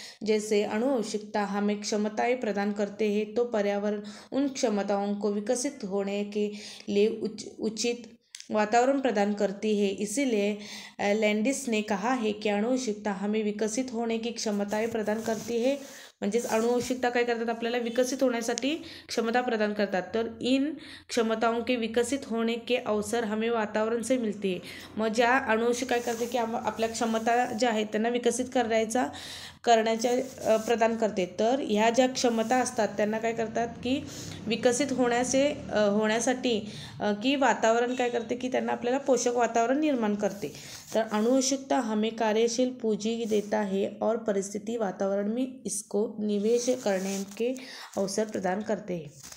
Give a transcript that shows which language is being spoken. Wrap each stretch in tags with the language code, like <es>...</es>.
<hi>जैसे आनुवंशिकता हमें क्षमताएं प्रदान करते हैं, तो पर्यावरण उन क्षमताओं को विकसित होने के लिए उचित वातावरण प्रदान करती है। इसीलिए लैंडिस ने कहा है कि आनुवंशिकता हमें विकसित होने की क्षमताएं प्रदान करती है।</hi> <mr>म्हणजेच आनुवंशिकता काय करतात, आपल्याला विकसित होण्यासाठी क्षमता प्रदान करतात।</mr> <hi>तर इन क्षमताओं के विकसित होने के अवसर हमें वातावरण से मिलते हैं।</hi> <mr>मग ज्या आनुवंशिक काय करते की आपल्या क्षमता ज्या आहेत त्यांना विकसित करण्याच्या प्रदान करते। तर ह्या ज्या क्षमता असतात त्यांना काय करतात की विकसित होण्यासाठी की वातावरण काय करते की त्यांना आपल्याला पोषक वातावरण निर्माण करते।</mr> <hi>तर आनुवंशिकता हमें कार्यशील पूंजी देता है और परिस्थिति वातावरण में इसको निवेश करने के अवसर प्रदान करते हैं।</hi>